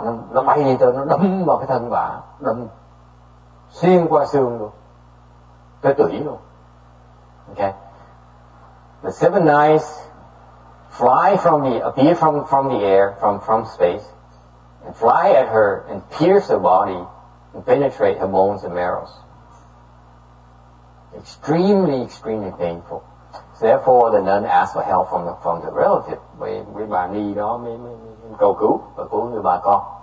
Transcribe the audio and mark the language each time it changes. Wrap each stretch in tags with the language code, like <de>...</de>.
<vi>Nó bay đi tới, nó đâm vào cái thân bà, đâm xuyên qua xương luôn, tới tủy luôn.</vi> <en>Okay. The 7 knives appear from the air, from space, and fly at her and pierce her body and penetrate her bones and marrows. Extremely painful. So therefore, the nun asked for help from the relative.</en> <vi>Với bà ni đó mới cầu cứu và cứu người bà con.</vi>